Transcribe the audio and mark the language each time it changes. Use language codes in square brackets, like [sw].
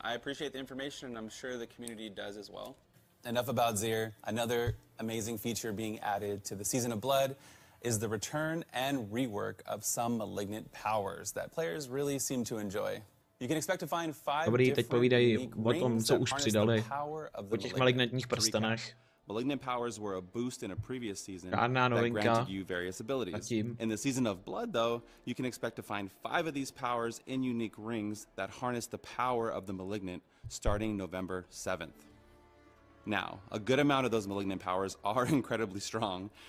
[en] I appreciate the information, and I'm sure the community does as well. Enough about Zir. Another amazing feature being added to the Season of Blood is the return and rework of some malignant powers that players really seem to enjoy. You can expect to find 5 [cs] Dobrý, teď povídají o tom, co už přidali, o těch malignantních prstenech. [en] Malignant powers were a boost in a previous season that granted you various abilities. In the Season of Blood, though, you can expect to find 5 of these powers in unique rings that harness the power of the malignant starting November 7th. Now, a good amount of those malignant powers are incredibly strong.